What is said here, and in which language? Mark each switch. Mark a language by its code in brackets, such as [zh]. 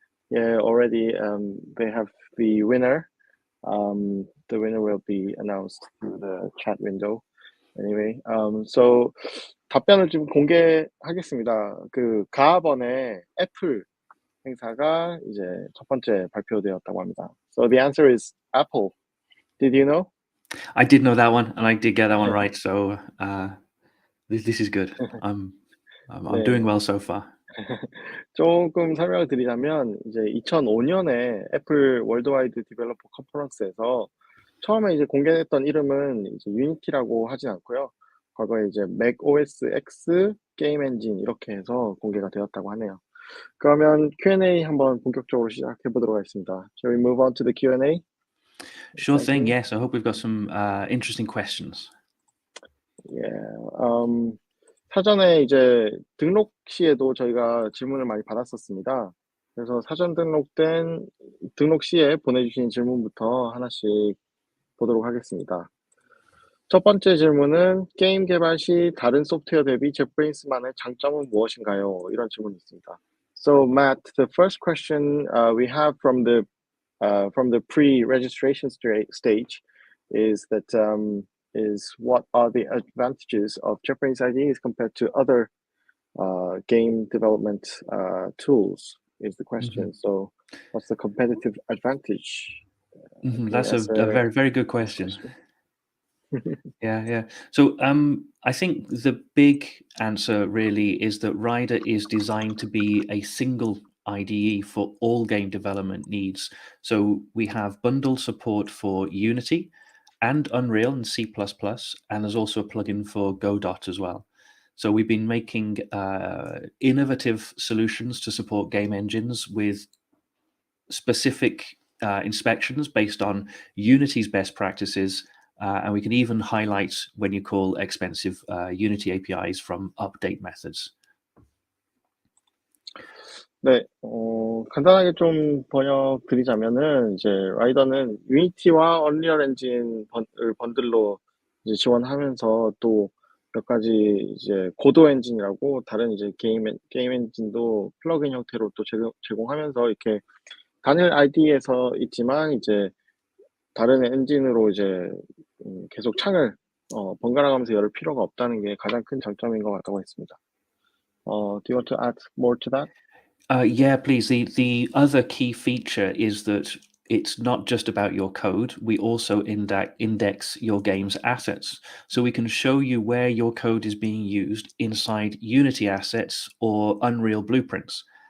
[en] Yeah, already they have the winner. The winner will be announced through the chat window. Anyway, so [ko] 답변을 좀 공개하겠습니다. 그 가번에 애플 행사가 이제 첫 번째 발표되었다고 합니다. [en] So the answer is Apple. Did you know? I did know that one, and I did get that one right. So this is good. I'm doing well so far. [ko] 조금 설명을 드리자면 이제 2005년에 애플 월드와이드 디벨로퍼 컨퍼런스에서 처음에 이제 공개했던 이름은 이제 유니티라고 하진 않고요. 과거에 이제 맥 OS X 게임 엔진 이렇게 해서 공개가 되었다고 하네요. 그러면 Q&A 한번 본격적으로 시작해 보도록 하겠습니다. [en] Shall we move on to the Q&A? Sure Thank thing. you. Yes, I hope we've got some interesting questions. Yeah. [ko] 사전에 이제 등록 시에도 저희가 질문을 많이 받았었습니다. 그래서 사전 등록 시에 보내주신 질문부터 하나씩 보도록 하겠습니다. 첫 번째 질문은 게임 개발 시 다른 소프트웨어 대비 JetBrains만의 장점은 무엇인가요? 이런 질문이 있습니다. [en] So Matt, the first question we have from the pre-registration stage is that is what are the advantages of JetBrains IDEs compared to other game development tools? Is the question. So, what's the competitive advantage? That's a very, very good question. Yeah. So I think the big answer really is that Rider is designed to be a single IDE for all game development needs. So we have bundle support for Unity and Unreal and C++, and there's also a plugin for Godot as well. So we've been making innovative solutions to support game engines with specific inspections based on Unity's best practices, and we can even highlight when you call expensive Unity APIs from update methods. [ko] 네, 간단하게 좀 번역 드리자면은 이제 라이더는 유니티와 언리얼 엔진을 번들로 이제 지원하면서 또 몇 가지 이제 고도 엔진이라고 다른 이제 게임 엔진도 플러그인 형태로 또 제공하면서 이렇게 단일 ID에서 있지만 이제 다른 엔진으로 이제 계속 창을 번갈아 가면서 열 필요가 없다는 게 가장 큰 장점인 것 같다고 했습니다. [en] Do you want to add more to that? Yeah, please. The other key feature is that it's not just about your code. We also index your game's assets. So we can show you where your code is being used inside Unity assets or Unreal blueprints.